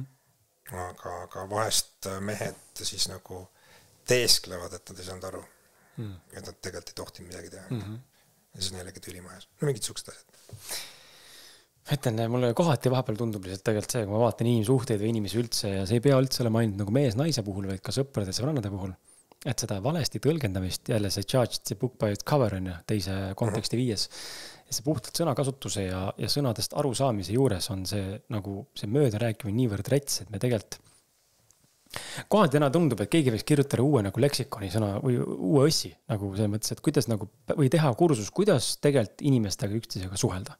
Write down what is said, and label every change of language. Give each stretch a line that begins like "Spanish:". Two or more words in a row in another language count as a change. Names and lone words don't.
Estonian: Aga vahest mehed siis nagu teesklevad, et nad ei saanud aru, et nad tegelikult ei tohtinud midagi teha. Ja siis neilegi tüli majas. No mingid suksed asjad. Ütlen, mulle kohati vahepeal tundub lihtsalt tegelikult see, kui ma vaatan inimsuhteid või inimesi üldse ja see ei pea üldse olema ainult nagu mees naise puhul, vaid ka sõprade ja sõbrannade puhul. Et seda valesti tõlgendamist, jälle see
English: judge the book by its cover
Estonian: on teise konteksti viies. Ja see puhtalt sõnakasutuse ja sõnadest arusaamise juures on see nagu see mööda rääkimine niivõrd rets, et me tegelikult kohati täna tundub, et keegi võiks kirjutada uue nagu leksikoni sõna või uue õssi nagu selles mõttes, et kuidas nagu või teha kursus, kuidas tegelikult inimestega üksteisega suhelda.